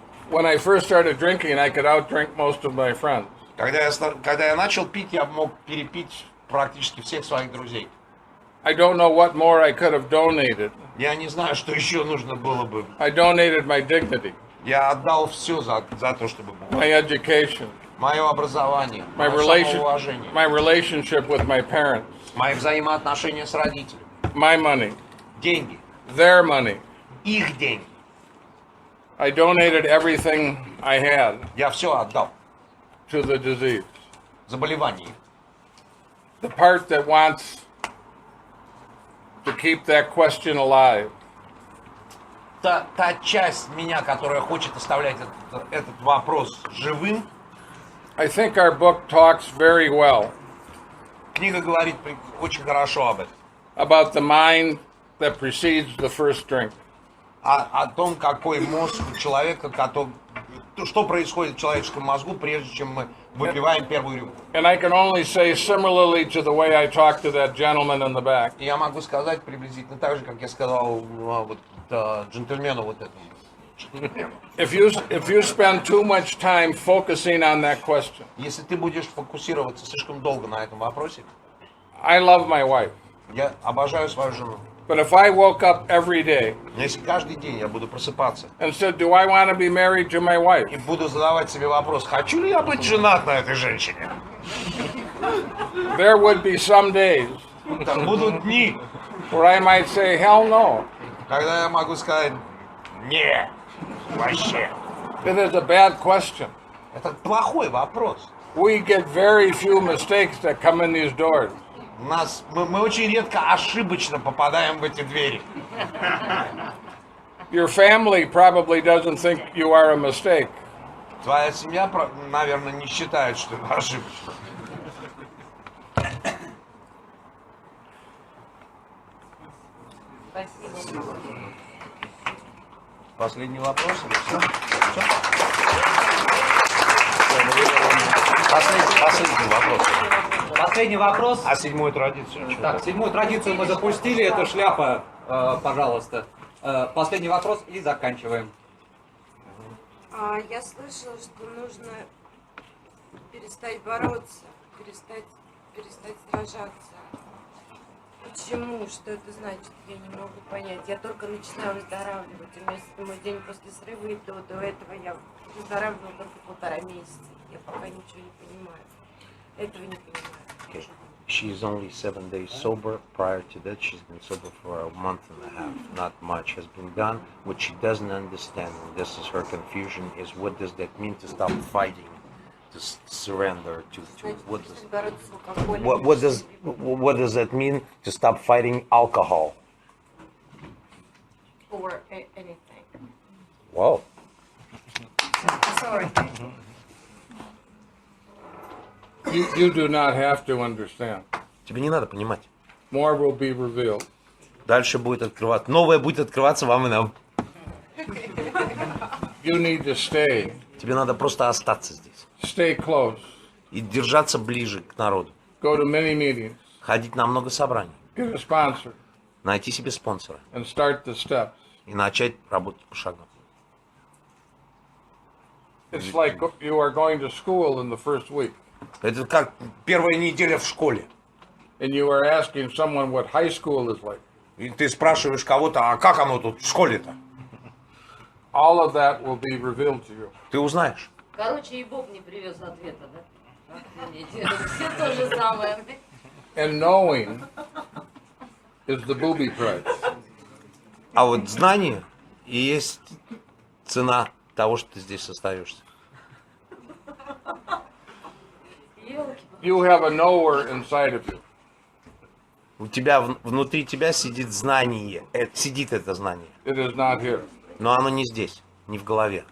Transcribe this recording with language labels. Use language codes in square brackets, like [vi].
[en] When I first started drinking, I could outdrink most of my friends. [ru] Когда я начал пить, я мог перепить практически всех своих друзей. [en] I don't know what more I could have donated. [ru] Я не знаю, что еще нужно было бы. [en] I donated my dignity, [ru] Я отдал все за то, чтобы было. [en] my education, [ru] Мое образование, [en] my [ru] мое самоуважение, [en] relationship with my parents, [ru] мои взаимоотношения с родителями, [en] my money, [ru] деньги, [en] their money. [ru] их деньги. [en] I donated everything I had [ru] Я все отдал. [en] to the disease. [ru] Заболевание. [en] The part that wants to keep that question alive. [ru] Та часть меня, которая хочет оставлять этот вопрос живым, [en] I think our book talks very well [ru] книга говорит очень хорошо об этом. [en] about the mind that precedes the first drink. [ru] О том, какой мозг у человека, что происходит в человеческом мозгу, прежде чем мы выпиваем первую рюмку. [en] And I can only say similarly to the way I talked to that gentleman in the back. [ru] И я могу сказать приблизительно так же, как я сказал вот, джентльмену вот этому. [en] If you spend too much time focusing on that question, [ru] Если ты будешь фокусироваться слишком долго на этом вопросе, [en] I love my wife, [ru] я обожаю свою жену. [en] but if I woke up every day [ru] Но если каждый день я буду просыпаться [en] and said, "Do I want to be married to my [ru] и [en] wife?" [ru] буду задавать себе вопрос, хочу ли я быть женат на этой женщине, [en] There would be some days [ru] там будут дни, [en] where I might say, "Hell no." [ru] когда я могу сказать, нет, вообще. [en] It is a bad question. [ru] Это плохой вопрос. [en] We get very few mistakes that come in these doors. [ru] Мы очень редко ошибочно попадаем в эти двери. [en] Your family probably doesn't think you are a mistake. [ru] Твоя семья, наверное, не считает, что это ошибочно. Спасибо. Последний вопрос или все? Последний вопрос. Последний вопрос. А седьмую традицию? Так, седьмую традицию мы запустили. Это шляпа, пожалуйста. Последний вопрос и заканчиваем. Я слышала, что нужно перестать бороться, перестать сражаться. Почему? Что это значит? Я не могу понять. Я только начинаю выздоравливать. У меня седьмой день после срыва, и до этого я выздоравливала только 1,5 месяца. Я пока ничего не понимаю. Этого не понимаю. [en] Okay. She's only 7 days sober. Prior to that, she's been sober for a month and a half. Not much has been done. What she doesn't understand, and this is her confusion, is what does that mean to stop fighting, to surrender, to what does [ru] Бороться с алкоголем. [en] what does that mean to stop fighting alcohol? Or anything. Wow. Sorry. You do not have to understand. [ru] Тебе не надо понимать. [en] More will be revealed. [ru] Дальше будет открываться. Новое будет открываться вам и нам. [en] You need to stay. [ru] Тебе надо просто остаться здесь. [en] Stay close. [ru] И держаться ближе к народу. [en] Go to many meetings. [ru] Ходить на много собраний. [en] Get a sponsor [ru] Найти себе спонсора. [en] and start the steps. [ru] и начать работать по шагам. [en] It's like you are going to school in the first week, [ru] Это как первая неделя в школе. [en] and you are asking someone what high school is like. [ru] И ты спрашиваешь кого-то, а как оно тут в школе-то? [en] All of that will be revealed to you. [ru] Ты узнаешь. Короче, и Бог не привез ответа, да? Все то же самое. [en] And knowing is the booby price. [ru] А вот знание и есть цена того, что ты здесь остаешься. [en] You have a knower inside of you. [ru] У тебя внутри тебя сидит знание. Сидит это знание. [en] It is not here. [ru] Но оно не здесь, не в голове.